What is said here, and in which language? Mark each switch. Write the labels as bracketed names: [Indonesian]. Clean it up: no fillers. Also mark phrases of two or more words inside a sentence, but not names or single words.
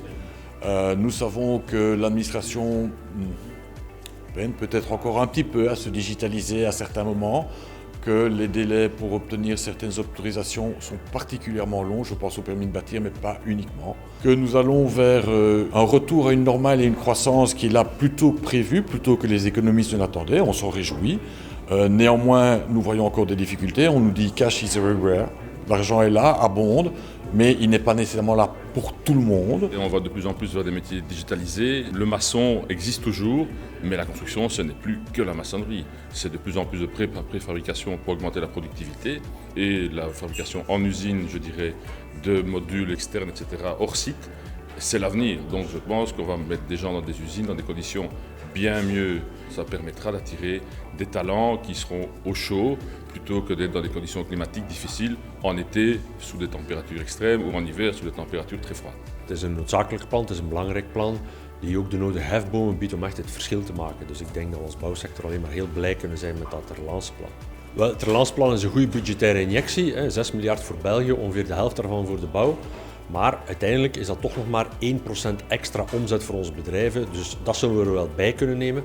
[French] Nous savons que l'administration peine peut-être encore un petit peu à se digitaliser à certains moments, que les délais pour obtenir certaines autorisations sont particulièrement longs, je pense au permis de bâtir, mais pas uniquement. Que nous allons vers un retour à une normale et une croissance qui est là plutôt prévue, plutôt que les économistes ne l'attendaient, on s'en réjouit. Néanmoins, nous voyons encore des difficultés, on nous dit « [English] cash is everywhere ». [French] L'argent est là, abonde, mais il n'est pas nécessairement là pour tout le monde. Et on va de plus en plus vers des métiers digitalisés. Le maçon existe toujours, mais la construction, ce n'est plus que la maçonnerie. C'est de plus en plus de préfabrication pour augmenter la productivité et la fabrication en usine, je dirais, de modules externes, etc., hors site. C'est l'avenir. Donc je pense qu'on va mettre des gens dans des usines, dans des conditions bien mieux. Ça permettra d'attirer des talents qui seront au chaud plutôt que d'être dans des conditions climatiques difficiles en été sous des températures extrêmes ou en hiver sous des températures très froides. [Dutch] Het is een noodzakelijk plan, het is een belangrijk plan die ook de nodige hefbomen biedt om echt het verschil te maken. Dus ik denk dat we als bouwsector alleen maar heel blij kunnen zijn met dat relanceplan. Wel, het relanceplan is een goede budgettaire injectie, 6 miljard voor België, ongeveer de helft daarvan voor de bouw. Maar uiteindelijk is dat toch nog maar 1% extra omzet voor onze bedrijven, dus dat zullen we er wel bij kunnen nemen.